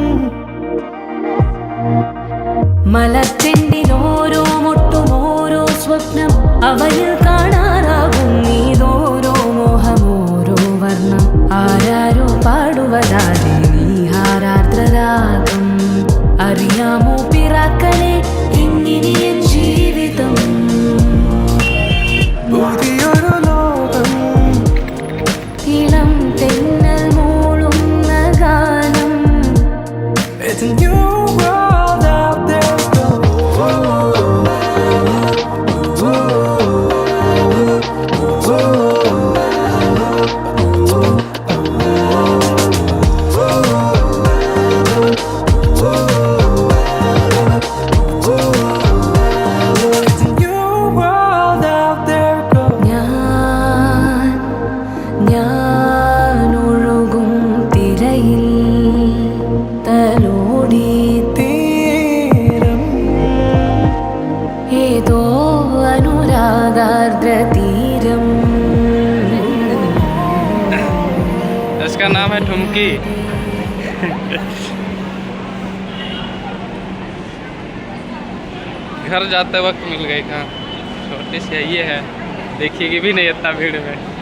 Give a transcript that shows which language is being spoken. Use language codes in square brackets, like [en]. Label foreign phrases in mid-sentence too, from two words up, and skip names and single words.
[ml] മലച്ചെണ്ടിലോരോ മുട്ടും ഓരോ സ്വപ്നം അവയിൽ കാണാറാകും നീതോരോ മോഹമോരോ വർണ്ണം ആരാരോ പാടുവതാതെ നീഹാരാർദ്രരാഗം അറിയാമോ പിറാക്കളെ ഇങ്ങിനിയൻ ജീവിതം പുതിയൊരു ലോകം ഇളം തെന്നൽ മൂളുന്ന ഗാനം [en] It's a new world out there, go. It's a new world out there, go. [ml] ഞാൻ ഒഴുകും തിരയിൽ തലോടി തീരം ഏതോ അനുരാഗാർദ്ര തീരം [hi] इसका नाम है ठुमकी। घर जाते वक्त मिल गई। कहाँ छोटी सी ये है, देखिएगी भी नहीं इतना भीड़ में।